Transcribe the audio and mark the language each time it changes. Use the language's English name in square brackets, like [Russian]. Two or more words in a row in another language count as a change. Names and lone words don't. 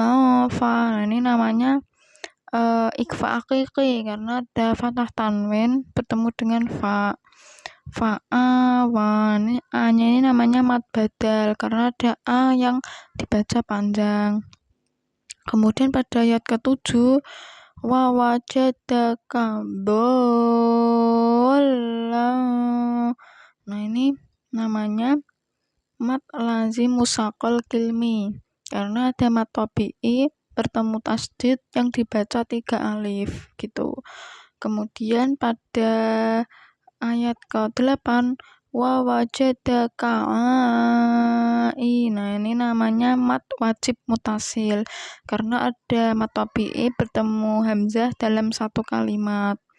[Indonesian] Nah, ini namanya [Arabic] إخفاء حقيقي [Indonesian] karena ada fathah tanwin bertemu dengan fa. Fa'awa. Ini a-nya ini namanya [Arabic] مد بدل [Indonesian] karena ada a yang dibaca panjang. Kemudian pada ayat ke-7 [Arabic] ووجدك ضالا. [Indonesian] Nah, ini namanya [Arabic] مد لازم مثقل كلمي [Indonesian] karena ada [Arabic] مد طبيعي [Indonesian] bertemu tasdid yang dibaca 3 alif gitu. Kemudian pada ayat ke-8 [Arabic] ووجدك [Indonesian] nah ini namanya [Arabic] مد واجب متصل [Indonesian] karena ada [Arabic] مد طبيعي [Indonesian] bertemu hamzah dalam satu kalimat.